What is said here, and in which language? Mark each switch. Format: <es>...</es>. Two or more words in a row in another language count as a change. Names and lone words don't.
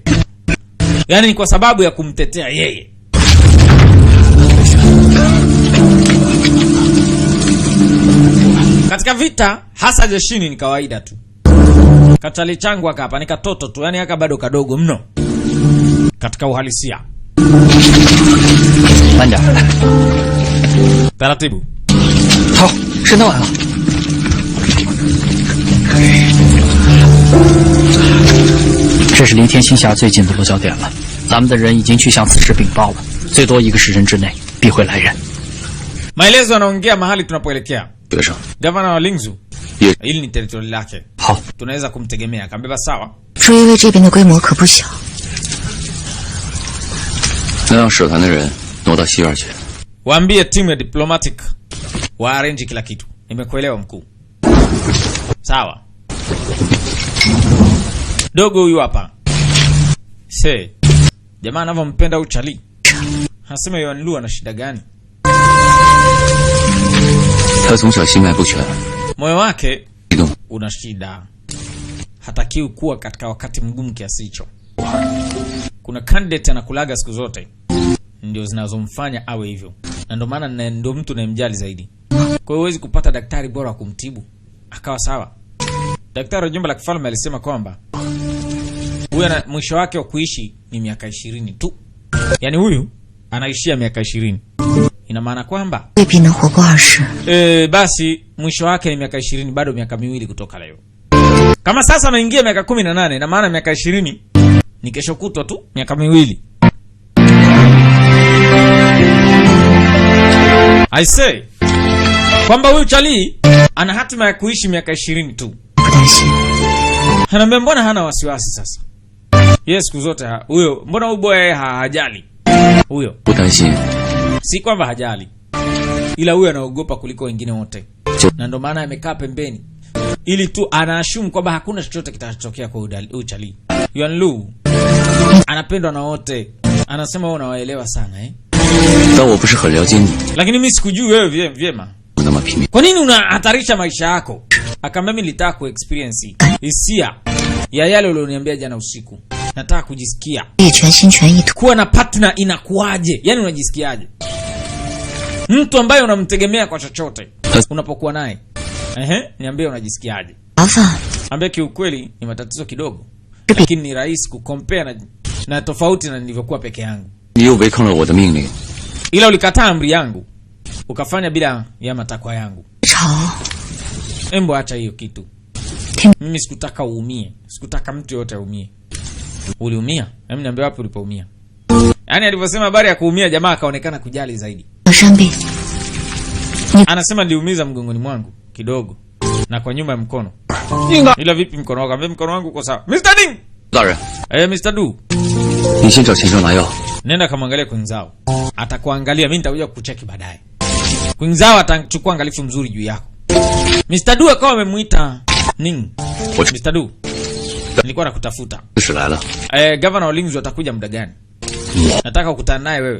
<sw>Yaani ni kwa sababu ya kumtetea yeye. Katika vita hasa jeshini ni kawaida tu. Katali changu hapa ni katoto tu, yani haka bado kadogo mno. Katika uhalisia. Manda. Taratibu. Hao, shida 完了.</sw> <zh>这是离天星峡最近的落脚点了，咱们的人已经去向此时禀报了，最多1个时辰之内必会来人。</zh> <sw>Maelezo yanaongea mahali tunapoelekea.</sw> <zh>学生，</zh> <sw>Gavana wa Lingzu. Ye. Hili ni territory lake.</sw> <zh>好，</zh> <sw>Tunaweza kumtegemea. Akambeba sawa.</sw> <zh>朱一卫这边的规模可不小，能让使团的人挪到西院去。</zh> <sw>Waambie timu ya diplomatic wa arrange kila kitu. Nimekuelewa mkuu. Sawa. Dogo huyu hapa. Jamaa anavyompenda uchali. Anasema Yuanlu ana shida gani?</sw> <zh>他从小心脉不全，</zh> <sw>Moyo wake</sw> <zh>激动，</zh> <sw>una shida. Hatakiwi kuwa katika wakati mgumu kiasi hicho. Kuna candidate anakulaga siku zote. Ndio zinazomfanya awe hivyo. Na ndio maana ndio mtu anayemjali zaidi. Kwa hiyo huwezi kupata daktari bora wa kumtibu akawa sawa. Daktari wa jumba la kifalme alisema kwamba huyu mwisho wake wa kuishi ni miaka 20 tu. Yaani huyu anaishia miaka 20. Ina maana kwamba</sw> <zh>未必能活过20。</zh> <sw>basi mwisho wake ni miaka 20, bado miaka 2 kutoka leo. Kama sasa anaingia miaka 18, ina maana miaka 20 ni kesho kutwa tu, miaka 2.</sw> <en>I say</en> <sw>kwamba huyu chali ana hatima ya kuishi miaka 20 tu.</sw> <zh>不担心，</zh> <sw>Anaambia mbona hana wasiwasi sasa? Yes, siku zote huyo, mbona huyu boy hajali? Huyo</sw> <zh>不担心，</zh> <sw>si kwamba hajali, ila huyo anaogopa kuliko wengine wote. Na ndio maana amekaa pembeni ili tu anaashumu kwamba hakuna chochote kitatokea kwa huyu chali. Yuanlu anapendwa na wote. Anasema wewe unawaelewa sana</sw> <zh>但我不是很了解你，</zh> <sw>lakini mimi sikujui wewe vyema.</sw> <zh>不那么拼命。</zh> <sw>Kwa nini unahatarisha maisha yako? Akamwambia mimi nilitaka kuexperience hisia ya yale ulioniambia jana usiku. Nataka kujisikia</sw> <zh>也全心全意。</zh> <sw>kuwa na partner inakuaje? Yaani unajisikiaje? Mtu ambaye unamtegemea kwa chochote unapokuwa naye. Niambie unajisikiaje?</sw> <zh>麻烦，</zh> <sw>Ambia kiukweli ni matatizo kidogo. Lakini ni rahisi kucompare na tofauti na nilivyokuwa peke yangu.</sw> <zh>你又违抗了我的命令，</zh> <sw>Ila ulikataa amri yangu. Ukafanya bila ya matakwa yangu.</sw> <zh>吵，</zh> <sw>Embo acha hiyo kitu. Mimi sikutaka uumie. Sikutaka mtu yote aumie. Uliumia? Hebu niambie wapi ulipoumia. Yaani alivyosema habari ya kuumia jamaa akaonekana kujali zaidi.</sw> <zh>我生病，</zh> <sw>Anasema niliumiza mgongoni mwangu kidogo na kwa nyuma ya mkono. Ila vipi mkono wako? Ambaye mkono wangu uko sawa. Mr. Ding.</sw> <zh>大人， Mr. Du. 你先找钱庄拿药。</zh> <sw>Nenda kamwangalia Quinzao. Atakuangalia, mimi nitakuja kukucheki baadaye. Quinzao atachukua angalifu mzuri juu yako. Mr. Du akawa amemuita Ning. Mr. Du. Nilikuwa nakutafuta.</sw> <zh>是来了。</zh> <sw>Governor wa ulinzi atakuja muda gani? Nataka kukutana naye wewe.</sw>